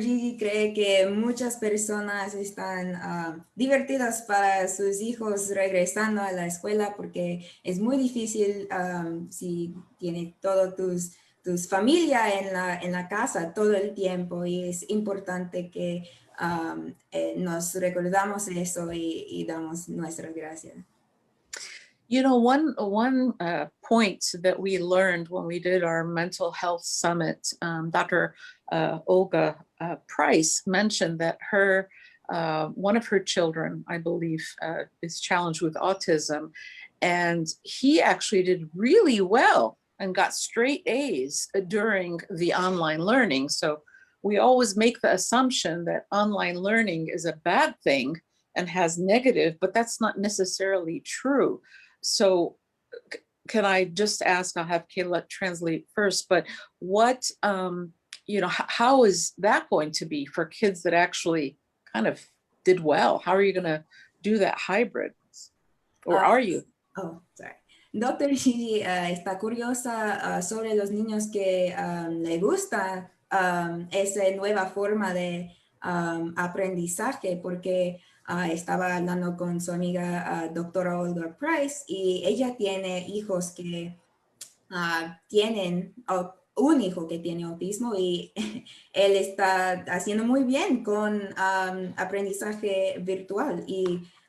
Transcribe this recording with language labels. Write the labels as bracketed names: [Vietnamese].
[Spanish] Gigi cree que muchas personas están divertidas para sus hijos regresando a la escuela, porque es muy difícil si tiene toda tus familia en la casa todo el tiempo, y es importante que nos recordamos eso y damos nuestras gracias. [English] You know, one point that we learned when we did our mental health summit, Dr. Olga Price mentioned that one of her children, I believe, is challenged with autism, and he actually did really well and got straight A's during the online learning. So we always make the assumption that online learning is a bad thing and has negative, but that's not necessarily true. So can I just ask, I'll have Kayla translate first, but what, you know, how is that going to be for kids that actually kind of did well? How are you going to do that hybrid? Or are you? Oh, sorry. Dr. [Spanish] Gigi está curiosa sobre los niños que le gusta esa nueva forma de aprendizaje, porque estaba hablando con su amiga doctora Olga Price, y ella tiene hijos que tienen un hijo que tiene autismo, y él está haciendo muy bien con aprendizaje virtual, y